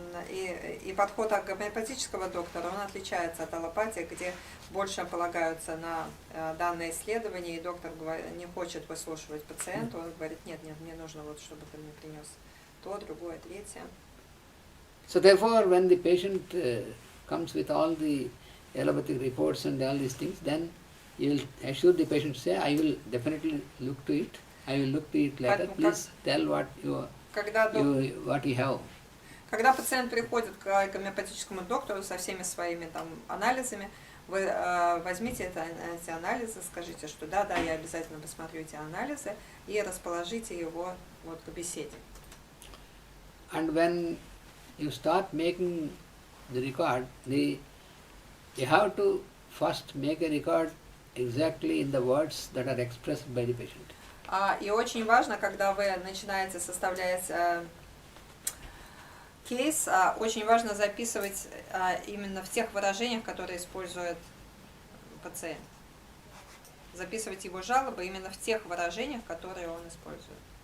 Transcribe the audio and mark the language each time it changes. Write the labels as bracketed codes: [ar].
[ru] И подход гомеопатического доктора, он отличается от аллопатии, где больше полагаются на данные исследования, и доктор не хочет выслушивать пациента, он говорит, нет, мне нужно вот, чтобы ты мне принес то, другое, третье. [en] So therefore, when the patient comes with all the allopathic reports and all these things, then you will assure the patient, say, I will definitely look to it. I will look to it later. Please tell what you have. [ru] Когда пациент приходит к гомеопатическому доктору со всеми своими там анализами, вы возьмите эти анализы, скажите, что да, я обязательно посмотрю эти анализы и расположите его вот к беседе. [en] And when you start making the record, you have to first make a record exactly in the words that are expressed by the patient. [ru] И очень важно, когда вы начинаете составлять кейс, очень важно записывать именно в тех выражениях, которые использует пациент. Записывать его жалобы именно в тех выражениях, которые он использует.